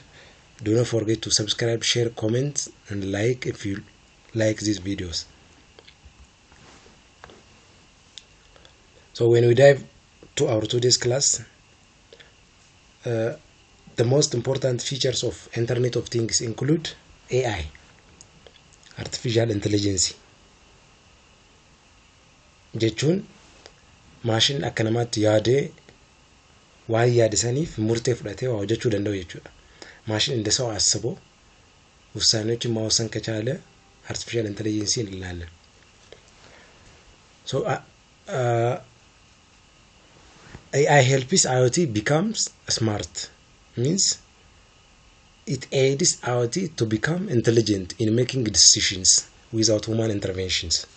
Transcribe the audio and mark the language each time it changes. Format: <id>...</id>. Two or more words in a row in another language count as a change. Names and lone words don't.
<en>Do not forget to subscribe, share, comment, and like if you like these videos. So when we dive to our today's class, the most important features of Internet of Things include AI, artificial intelligence.</en> <om>Jechuun maashin akka namaatti yaadee waan yaadisaniif murtee fudhatee waa hojjechuu danda'u jechuudha.</om> <am>ማሽን እንደ ሰው አስቦ ውሳኔዎችን መወሰን ከቻለ</am> <en>artificial intelligence</en> <am>እንላለን.</am> <en>So AI helps IoT becomes smart, means it aids IoT to become intelligent in making decisions without human interventions.</en>